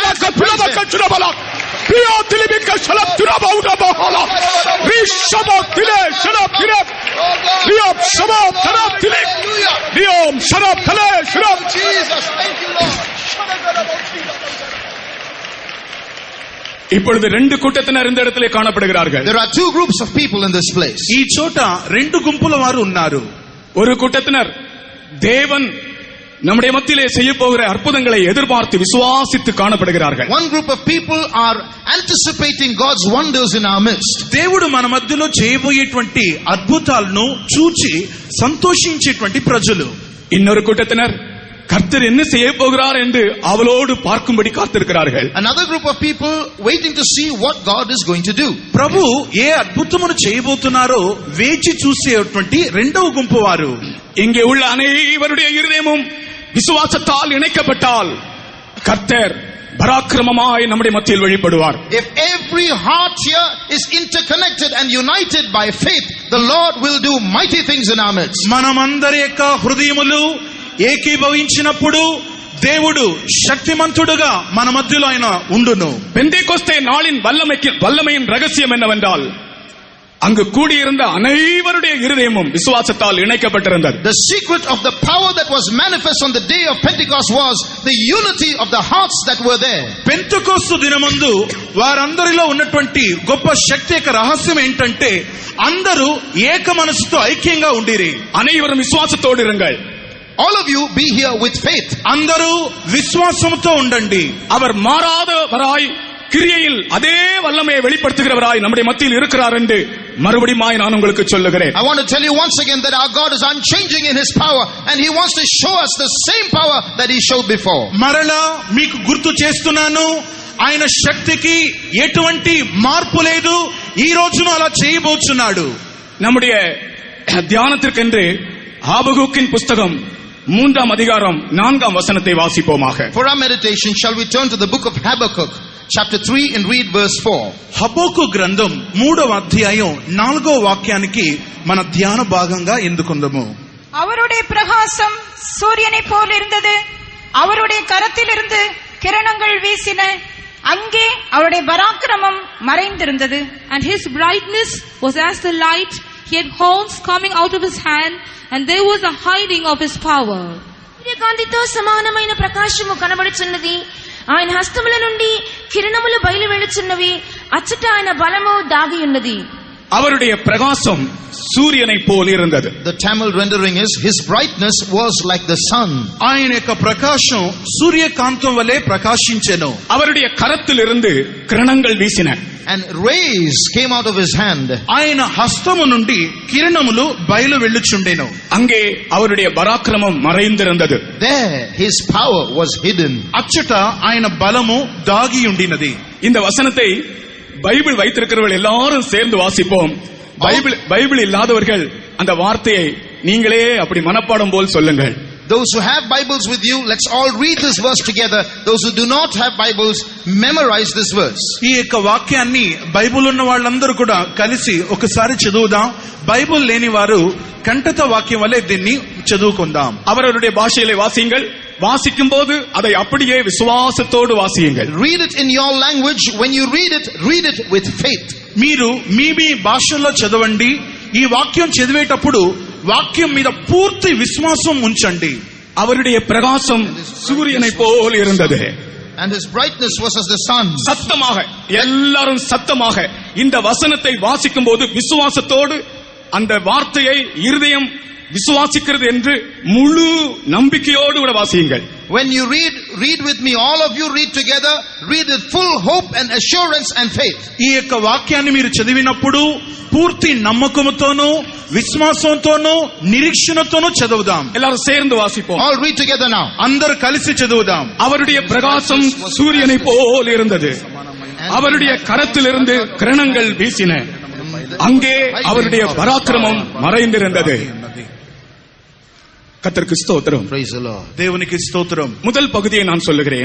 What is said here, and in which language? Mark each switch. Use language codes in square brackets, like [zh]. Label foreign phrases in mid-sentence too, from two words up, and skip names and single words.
[en] Jesus, thank you, Lord. [ta] இப்பொழுது ரெண்டு கூட்டத்தினர் இந்த இடத்திலே காணப்படுகிறார்கள். [en] There are two groups of people in this place. [te] ఈ చోట రెండు గుంపుల వారు ఉన్నారు. [ta] ஒரு கூட்டத்தினர் தேவன் நம்முடைய மத்தியிலே செய்ய போகிற அற்புதங்களை எதிர்பார்த்து விசுவாசித்து காணப்படுகிறார்கள். [en] One group of people are anticipating God's wonders in our midst. [te] దేవుడు మన మధ్యలో చేయబోయేటువంటి అద్భుతాలను చూచి సంతోషించేటువంటి ప్రజలు. [ta] இன்னொரு கூட்டத்தினர் கர்த்தர் என்ன செய்ய போகிறார் என்று அவளோடு பார்க்கும்படி காத்திருக்கிறார்கள். [en] Another group of people waiting to see what God is going to do. [te] ప్రభు ఏ అద్భుతమును చేయబోతున్నారో వేచి చూసేటువంటి రెండవ గుంపు వారు. [ta] இங்கே உள்ள அனைவருடைய இருதயமும் விசுவாசத்தால் இணைக்கப்பட்டால் கர்த்தர் பராக்கிரமமாய் நம்முடைய மத்தியில் வெளிப்படுவார். [en] If every heart here is interconnected and united by faith, the Lord will do mighty things in our midst. [te] మనమందరి యొక్క హృదయములు ఏకీభవించినప్పుడు దేవుడు శక్తిమంతుడుగా మన మధ్యలో ఆయన ఉండును. [ta] பெந்தேகோஸ்தே நாளின் வல்லமையின் ரகசியம் என்னவென்றால், அங்கு கூடியிருந்த அனைவருடைய இருதயமும் விசுவாசத்தால் இணைக்கப்பட்டிருந்தது. [en] The secret of the power that was manifest on the day of Pentecost was the unity of the hearts that were there. [te] పెంతెకోస్తు దినమందు వారందరిలో ఉన్నటువంటి గొప్ప శక్తి యొక్క రహస్యం ఏంటంటే అందరూ ఏక మనసుతో ఐక్యంగా ఉండిరి. [ta] அனைவரும் விசுவாசத்தோடு இருங்கள். [en] All of you be here with faith. [te] అందరూ విశ్వాసంతో ఉండండి. [ta] அவர் மாறாதவராய் கிரியையில் அதே வல்லமையை வெளிப்படுத்துகிறவராய் நம்முடைய மத்தியில் இருக்கிறார் என்று மறுபடியும் நான் உங்களுக்கு சொல்லுகிறேன். [en] I want to tell you once again that our God is unchanging in his power and he wants to show us the same power that he showed before. [te] మరలా మీకు గుర్తు చేస్తున్నాను, ఆయన శక్తికి ఎటువంటి మార్పు లేదు. ఈ రోజును అలా చేయబోతున్నాడు. [ta] நம்முடைய தியானத்திற்கென்று ஆபகுக்கின் புஸ்தகம் 3ஆம் அதிகாரம் 4ஆம் வசனத்தை வாசிப்போமாக. [en] For our meditation, shall we turn to the book of Habakkuk, chapter 3, and read verse 4. [te] హబక్కూ గ్రంథం 3వ అధ్యాయం 4వ వాక్యానికి మన ధ్యాన భాగంగా ఎందుకుందాము. [ta] அவருடைய பிரகாசம் சூரியனை போல் இருந்தது, அவருடைய கரத்திலிருந்து கிரணங்கள் வீசின, அங்கே அவருடைய பராக்கிரமம் மறைந்திருந்தது. [en] And his brightness was as the light, he had horns coming out of his hand, and there was a hiding of his power. [te] సూర్యకాంతితో సమానమైన ప్రకాశము కనబడుచున్నది, ఆయన హస్తముల నుండి కిరణములు బయలు వెళుచున్నవి, అచ్చట ఆయన బలము దాగి ఉన్నది. [ta] அவருடைய பிரகாசம் சூரியனை போல் இருந்தது. [en] The Tamil rendering is, his brightness was like the sun. [te] ఆయన యొక్క ప్రకాశం సూర్యకాంతం వలె ప్రకాశించెను. [ta] அவருடைய கரத்திலிருந்து கிரணங்கள் வீசின. [en] And rays came out of his hand. [te] ఆయన హస్తము నుండి కిరణములు బయలు వెళ్ళుచుండెను. [ta] அங்கே அவருடைய பராக்கிரமம் மறைந்திருந்தது. [en] There his power was hidden. [te] అచ్చట ఆయన బలము దాగి ఉండినది. [ta] இந்த வசனத்தை பைபிள் வைத்திருக்கிறவர்கள் எல்லாரும் சேர்ந்து வாசிப்போம். பைபிள் இல்லாதவர்கள் அந்த வார்த்தையை நீங்களே அப்படி மனப்பாடம் போல் சொல்லுங்கள். [en] Those who have Bibles with you, let's all read this verse together. Those who do not have Bibles, memorize this verse. [te] ఈ యొక్క వాక్యాన్ని బైబిల్ ఉన్న వాళ్ళందరూ కూడా కలిసి ఒకసారి చదువుదాం. బైబిల్ లేని వారు కంఠత వాక్యం వలె దీన్ని చదువుకుందాం. [ta] அவருடைய பாஷையிலே வாசியுங்கள். வாசிக்கும் போது அதை அப்படியே விசுவாசத்தோடு வாசியுங்கள். [en] Read it in your language. When you read it with faith. [te] మీరు మీ భాషల్లో చదవండి. ఈ వాక్యం చదివేటప్పుడు వాక్యం మీద పూర్తి విశ్వాసం ఉంచండి. [ta] அவருடைய பிரகாசம் சூரியனை போல் இருந்தது. [en] And his brightness was as the sun. [ta] சத்தமாக எல்லாரும் சத்தமாக இந்த வசனத்தை வாசிக்கும் போது விசுவாசத்தோடு அந்த வார்த்தையை இருதயம் விசுவாசிக்கிறது என்று முழு நம்பிக்கையோடு கூட வாசியுங்கள். [en] When you read with me, all of you read together, read with full hope and assurance and faith. [te] ఈ యొక్క వాక్యాన్ని మీరు చదివినప్పుడు పూర్తి నమ్మకముతోనూ విశ్వాసంతోనూ నిరీక్షణతోనూ చదువుదాం. [ta] எல்லாரும் சேர்ந்து வாசிப்போம். [en] All read together now. [te] అందరూ కలిసి చదువుదాం. [ta] அவருடைய பிரகாசம் சூரியனை போல் இருந்தது. அவருடைய கரத்திலிருந்து கிரணங்கள் வீசின. அங்கே அவருடைய பராக்கிரமம் மறைந்திருந்தது. கர்த்தருக்கு ஸ்தோத்திரம். [en] Praise the Lord. [te] దేవునికి స్తోత్రం. [ta] முதல் பகுதியை நான் சொல்லுகிறேன்.